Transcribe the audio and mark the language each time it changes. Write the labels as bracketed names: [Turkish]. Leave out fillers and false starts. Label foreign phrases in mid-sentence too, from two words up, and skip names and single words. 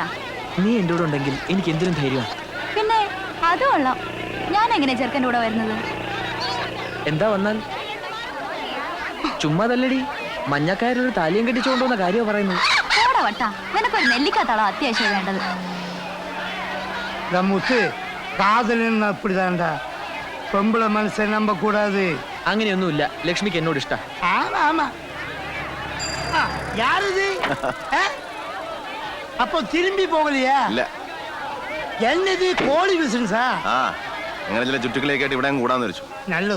[Malayalam] നീ എന്റെ കൂടെ ഉണ്ടെങ്കിൽ എനിക്ക് എന്തിനും ധൈര്യമാണ്. പിന്നെ അത് കൊള്ളാം. ഞാൻ എങ്ങനെ ചെറുക്കൻ്റെ കൂടെ വരുന്നത്? എന്താ വന്നാൽ ചുമ്മാതല്ലടി, മഞ്ഞക്കാരൊരു താലിയും കെട്ടിച്ചുകൊണ്ടുവന്ന കാര്യം പറയുന്നത്. ഓടാ വട്ടാ, നിനക്കൊരു നെല്ലിക്കാത്താളോ അത്യാവശ്യം വേണ്ടത്. [Tamil] முத்து காதல் அப்படிதான்டா, பொம்பளை மனசை நம்ப கூடாது. [Malayalam] അങ്ങനെയൊന്നുമില്ല, ലക്ഷ്മിക്ക് എന്നോട് ഇഷ്ട. [Tamil] ஆமா ஆமா. யாருது? அப்போ திரும்பி போகலையா? [Malayalam] ഇല്ല. [Tamil] என்னது கோழி பிசினஸா? [Malayalam] ആ അങ്ങനെ ചില ചുറ്റുക്കളൊക്കെ ആയിട്ട് ഇവിടെ അങ്ങ് കൂടാന്ന് വെച്ചു. [Tamil] நல்லது.